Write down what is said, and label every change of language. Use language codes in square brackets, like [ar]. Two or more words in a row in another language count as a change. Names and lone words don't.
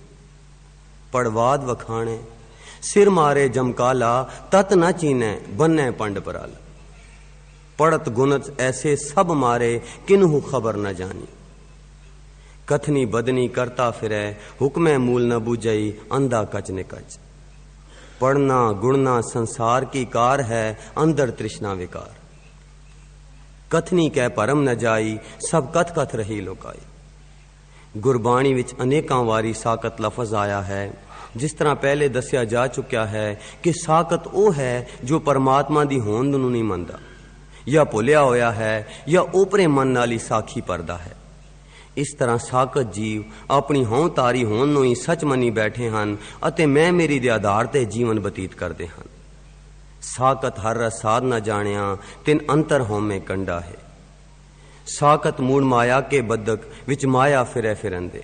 [pa] ਪੜਵਾਦ ਵਖਾਣੇ, ਸਿਰ ਮਾਰੇ ਜਮਕਾਲਾ, ਤਤ ਨ ਚੀਨੇ ਬੰਨੇ ਪੰਡ ਪਰਾਲਾ। ਪੜਤ ਗੁਨਤ ਐਸੇ ਸਭ ਮਾਰੇ, ਕਿਨ੍ਹੂ ਖਬਰ ਨ ਜਾਨੀ। ਕਥਨੀ ਬਦਨੀ ਕਰਤਾ ਫਿਰੇ, ਹੁਕਮੇ ਮੂਲ ਨ ਬੂਝਈ, ਅੰਧਾ ਕਚ ਨੇ ਕਚ। ਪੜ੍ਹਨਾ ਗੁਣਨਾ ਸੰਸਾਰ ਕੀ ਕਾਰ ਹੈ, ਅੰਦਰ ਤ੍ਰਿਸ਼ਨਾ ਵਿਕਾਰ। ਕਥਨੀ ਕੈ ਪਰਮ ਨ ਜਾਈ, ਸਭ ਕਥ ਕਥ ਰਹੀ ਲੋਕਾਈ। ਗੁਰਬਾਣੀ ਵਿਚ ਅਨੇਕਾਂ ਵਾਰੀ ਸਾਕਤ ਲਫਜ਼ ਆਇਆ ਹੈ। ਜਿਸ ਤਰ੍ਹਾਂ ਪਹਿਲੇ ਦਸਿਆ ਜਾ ਚੁੱਕਾ ਹੈ ਕਿ ਸਾਕਤ ਵੋ ਹੈ ਜੋ ਪਰਮਾਤਮਾ ਦੀ ਹੋਂਦ ਨੂੰ ਨਹੀਂ ਮਨਦਾ, ਯਾ ਭੁਲਿਆ ਹੋਇਆ ਹੈ, ਯਾ ਓਪਰੇ ਮਨ ਨਾਲ ਹੀ ਸਾਖੀ ਪਰਦਾ ਹੈ। ਇਸ ਤਰ੍ਹਾਂ ਸਾਕਤ ਜੀਵ ਆਪਣੀ ਹਉਂ ਤਾਰੀ ਹੋਣ ਨੂੰ ਹੀ ਸੱਚ ਮੰਨੀ ਬੈਠੇ ਹਨ ਅਤੇ ਮੈਂ ਮੇਰੀ ਦੇ ਆਧਾਰ ਤੇ ਜੀਵਨ ਬਤੀਤ ਕਰਦੇ ਹਨ। ਸਾਕਤ ਹਰ ਰਸ ਸਾਧ ਨਾ ਜਾਣਿਆ ਤਿਨ ਅੰਤਰ ਹਉਮੈ ਕੰਡਾ ਹੈ। ਸਾਕਤ ਮੂੜ ਮਾਇਆ ਕੇ ਬਦਕ ਵਿੱਚ ਮਾਇਆ ਫਿਰੈ ਫਿਰੰਦੇ।